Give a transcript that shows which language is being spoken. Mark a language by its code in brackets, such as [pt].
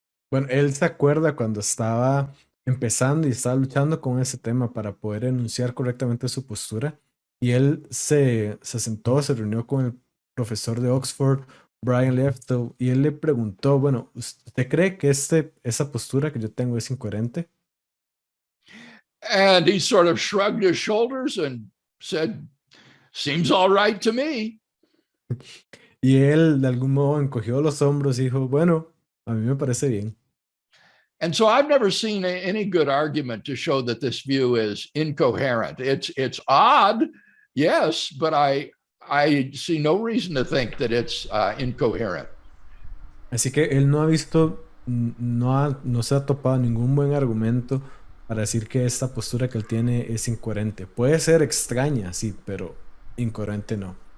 [es] Bueno, él se acuerda cuando estaba empezando y estaba luchando con ese tema para poder enunciar correctamente su postura. Y él se sentó, se reunió con el profesor de Oxford, Brian Leftow, y él le preguntó, bueno, ¿usted cree que esa postura que yo tengo es incoherente? [en] And he sort of shrugged his shoulders and said, seems all right to me. [es] Y él de algún modo encogió los hombros y dijo, bueno, a mí me parece bien. [en] And so I've never seen any good argument to show that this view is incoherent. It's odd, yes, but I see no reason to think that it's incoherent. [es] Así que él no ha visto, no se ha topado ningún buen argumento para decir que esta postura que él tiene es incoherente. Puede ser extraña, sí, pero incoherente no.